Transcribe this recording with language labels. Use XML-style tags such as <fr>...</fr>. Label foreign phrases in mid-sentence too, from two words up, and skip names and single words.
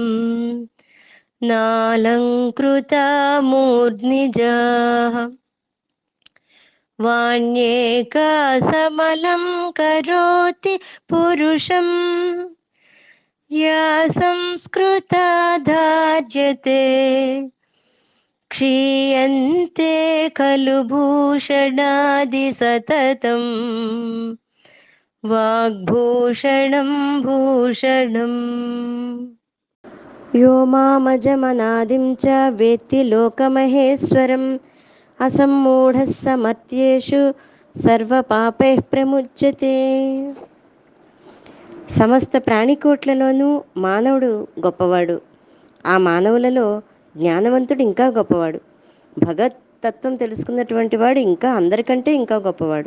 <sa>नालङ्कृता मूर्ध्निजाः वाण्येका समलं करोति पुरुषम् या संस्कृता धार्यते क्षीयन्ते खलु भूषणादि सततम् वाग्भूषणं भूषणम्। यो मामजमनादिं च वेत्ति लोकमहेश्वरम् असम्मूढः समर्थ्येषु సర్వపాపైః ప్రముచ్యతే.</sa> <te>సమస్త ప్రాణికోట్లలోనూ మానవుడు గొప్పవాడు. ఆ మానవులలో జ్ఞానవంతుడు ఇంకా గొప్పవాడు. భగవత్తత్వం తెలుసుకున్నటువంటి వాడు ఇంకా అందరికంటే ఇంకా గొప్పవాడు.</te>